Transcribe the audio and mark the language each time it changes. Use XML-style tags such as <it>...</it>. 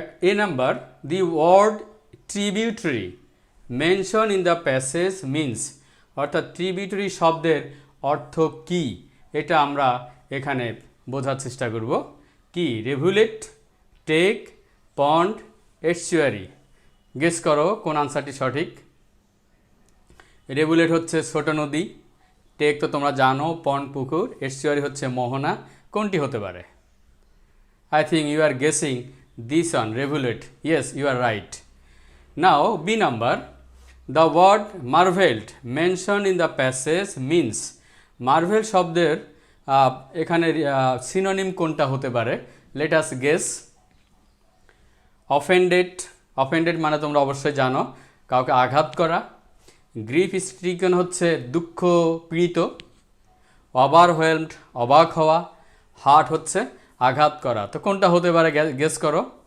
<en>a number, the word tributary mention in the passage means,</en> <bn>অর্থাৎ tributary শব্দের অর্থ কি, এটা আমরা এখানে বোঝার চেষ্টা করব। কি?</bn> <en>Rivulet, টেক, pond, estuary.</en> <bn>গেস করো কোন আনসারটি সঠিক। রেভুলেট হচ্ছে ছোট নদী, টেক তো তোমরা জানো, পন্ড পুকুর, এস্চুয়ারি হচ্ছে মোহনা। কোনটি হতে পারে?</bn> <en>I think you are guessing this one, rivulet. Yes, you are right. Now, B number, the word marveled mentioned in the passage means, marvel</en> <bn>শব্দের এখানে সিনোনিম কোনটা হতে পারে?</bn> <en>Let us guess.</en> <bn>Offended, offended মানে তোমরা অবশ্যই জানো, কাউকে আঘাত করা। গ্রিফ স্ট্রিকেন হচ্ছে দুঃখ পীড়িত। ওভারওয়েলমড অবাক হওয়া। হার্ট হচ্ছে আঘাত করা। তো কোনটা হতে পারে গেস করো।</bn>